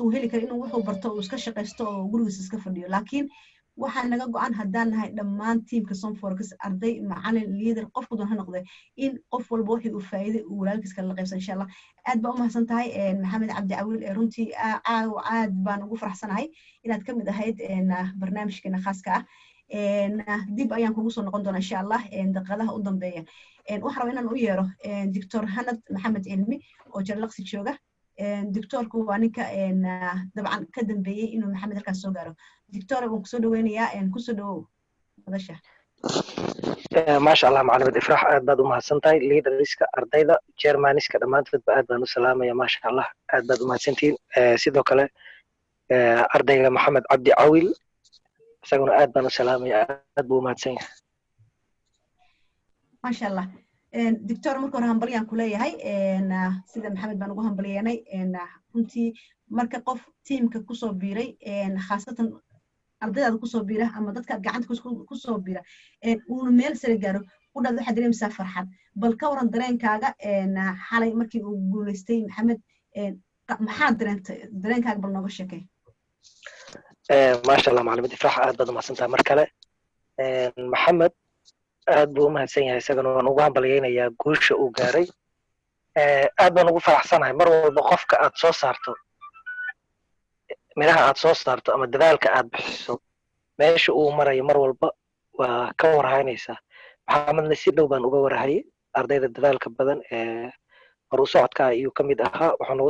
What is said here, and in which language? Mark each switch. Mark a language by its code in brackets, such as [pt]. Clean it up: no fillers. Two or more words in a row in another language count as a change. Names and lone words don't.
[so] uu heli karo inuu wuxuu barto uu iska shaqaysto oo gurigiisa iska fadhiyo laakiin waxaa naga go'an haddaan nahay dhammaan tiimka sonforex arday macallin leader qofku doon ha noqday in qof walba wixii uu faa'iiday uu walaalkiis kala qaybsan [ar] إن شاء الله [so] aad baa u mahadsan tahay maxamed cabdi cawiil runtii aad baan ugu faraxsanahay inaad ka mid ahayd barnaamijkeena khaaska ah dib ayaan kugu soo noqon doonaa [ar] إن شاء الله [so] daqiiqadaha u dambeeya waxaan rabaa inaan u yeero Dr. Hanad Maxamed Cilmi oo Jarlaqsi jooga دكتورku waa ninka dabcan ka dambeeyay inuu maxamed halkaas soo gaaro دكتور waan kusoo dhaweynayaa kusoo dhawow madasha [ar] ما شاء الله معلمة إفراح [so] aad baad u mahadsantahay leaderska ardayda chairmaniska dhammaantoodba aad baan u salaamaya [ar] ما شاء الله [so] aad baad u mahadsantihiin sidoo kale ardayga maxamed cabdi cawil isaguna aad baan u salaamaya aad buu u mahadsan yahay [ar] ما شاء الله دكتور [so] marka hore hambaliyaan ku leeyahay sida maxamed baan ugu hambaliyeenay runtii marka qof tiimka ku soo biiray khaasatan ardayda ku soo biira ama dadka gacanta ku soo biira uu meel sare gaaro u dhad waxa dareemsaa farxad bal ka waran dareenkaaga xalay markii uu guuleystay maxamed maxaa dareenkaaga bal nooga sheekay [ar] ما شاء الله معلمة إفراح [so] aad baad u mahadsantahay mar kale maxamed aad buu u mahadsan yahay isagana waan ugu hambaliyeynayaa guusha uu gaaray aad baan ugu faraxsanahay mar walba qofka aad soo saarto miraha aad soo saarto ama dadaalka aad bixiso meesha uu marayo mar walba waa ka warhaynaysaa maxamedna si dhow baan uga warhayay ardayda dadaalka badan hor u socodka ayuu ka mid ahaa wuxuu nagu